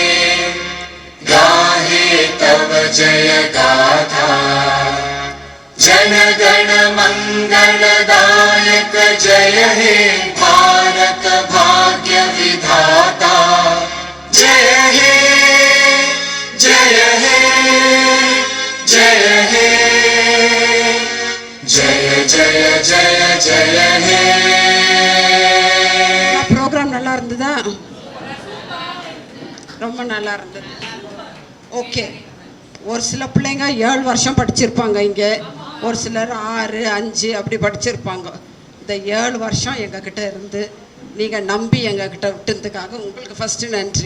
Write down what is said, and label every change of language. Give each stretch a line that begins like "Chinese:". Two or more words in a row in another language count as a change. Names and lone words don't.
Bangla: গাহে তব জয় গাথা জন গণ মঙ্গলদায়ক জয় হে ভারত ভাগ্য বিধাতা জয় হে জয় হে জয় হে জয় জয় জয় জয় হে
Tamil: ப்ரோக்ராம் நல்லா இருந்ததா? ரொம்ப நல்லா இருந்தது. ஓகே, ஒரு சில பிள்ளைங்க 7 வருஷம் படிச்சிருப்பாங்க இங்கே, ஒரு சிலர் 6, 5 அப்படி படிச்சிருப்பாங்க. இந்த 7 வருஷம் எங்ககிட்ட இருந்து நீங்கள் நம்பி எங்ககிட்ட விட்டுறதுக்காக உங்களுக்கு ஃபஸ்ட்டு நன்றி.